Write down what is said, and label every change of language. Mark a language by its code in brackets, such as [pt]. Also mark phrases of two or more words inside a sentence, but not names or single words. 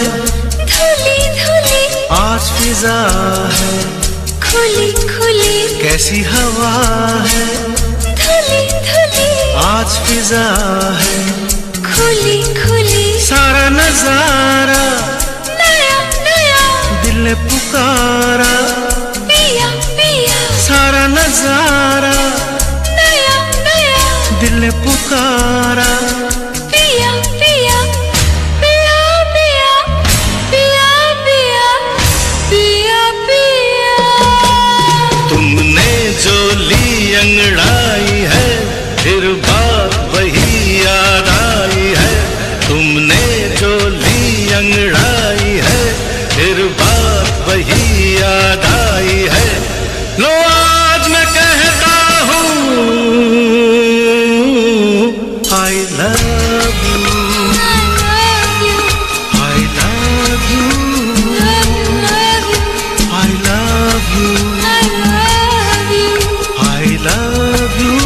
[hi] धुली धुली आज फिजा है, खुली खुली, कैसी हवा है धुली धुली, आज फिजा है। खुली खुली, सारा नजारा नया नया, दिल ने पुकारा। पिया पिया, सारा नजारा नया नया, दिल ने पुकारा। पिया पिया, पिया पिया, पिया पिया, पिया पिया। तुमने जो ली अंगड़ाई है, फिर बात वही याद आई है। तुमने जो ली अंगड़ाई है, फिर बात वही याद आई है। लो आज मैं कहता हूँ [en] I love you, I love you, I love you, I love you, I love you, I love